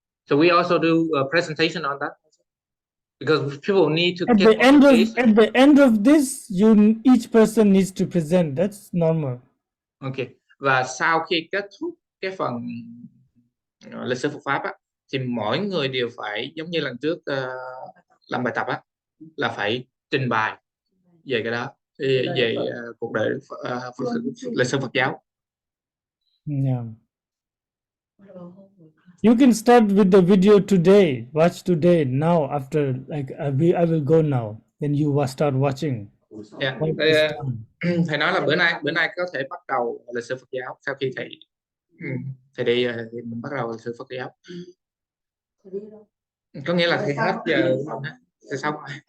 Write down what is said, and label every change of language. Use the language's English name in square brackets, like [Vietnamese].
[English] So we also do a presentation on that because people need to at get the end of this, each person needs to present. That's normal. Okay. [Vietnamese] Và sau khi kết thúc cái phần lịch sử Phật pháp á, thì mỗi người đều phải giống như lần trước làm bài tập á, là phải trình bày về cái đó, về cuộc đời lịch sử Phật giáo. [English] Yeah. You can start with the video today. Watch today. Now, after I will go now. Then you start watching. Yeah. [Vietnamese] Thầy nói là bữa nay có thể bắt đầu lịch sử Phật giáo. Sau khi thầy đi thì mình bắt đầu lịch sử Phật giáo. Có nghĩa là thầy hết giờ thì xong rồi.